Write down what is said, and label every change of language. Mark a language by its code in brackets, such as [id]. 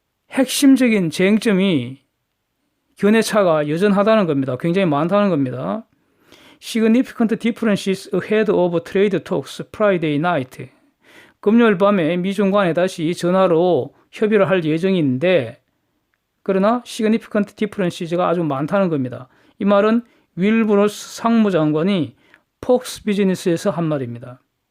[ko] 핵심적인 쟁점이 견해차가 여전하다는 겁니다. 굉장히 많다는 겁니다. [en] Significant differences ahead of trade talks Friday night. [ko] 금요일 밤에 미중 간에 다시 전화로 협의를 할 예정인데, 그러나 [en] significant differences [ko] 가 아주 많다는 겁니다. 이 말은 윌브로스 상무장관이 폭스 비즈니스에서 한 말입니다.